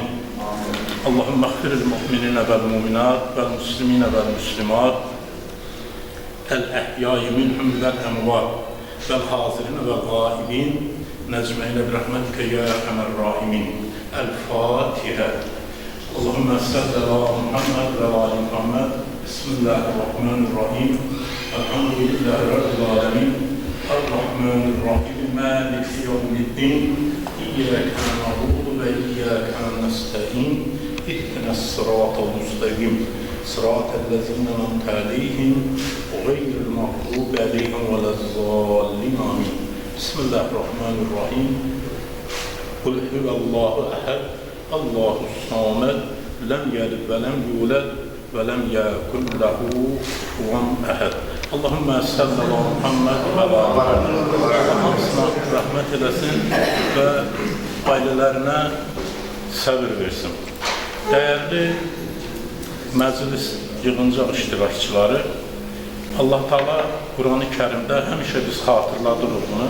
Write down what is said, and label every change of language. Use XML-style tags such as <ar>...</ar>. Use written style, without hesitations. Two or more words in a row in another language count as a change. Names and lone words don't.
<ar>اللهم اغفر للمؤمنين والمؤمنات والمسلمين والمسلمات الأحياء منهم والأموات والحاضرين والغائبين بنعمتك برحمتك يا أرحم الراحمين. Əl-Fatihə. اللهم صل على محمد وآل محمد. بسم الله الرحمن الرحيم. الحمد لله رب العالمين. الرحمن الرحيم. مالك يوم الدين. إياك نعبد وإياك نستعين. اهدنا الصراط المستقيم. صراط الذين أنعمت عليهم غير المغضوب عليهم ولا الضالين. Amin. Bismillahirrahmanirrahim. قل هو الله أحد. الله الصمد. لم يلد ولم يولد ولم يكن له كفوا أحد. اللهم صل على محمد</ar> <az>və ala Allah hamısına rəhmət eləsin və ailələrinə səbir versin. Dəyərli məclis yığıncaq iştirakçıları, Allah Taala Qur'an-ı Kərimdə həmişə biz xatırladırıq bunu.</az>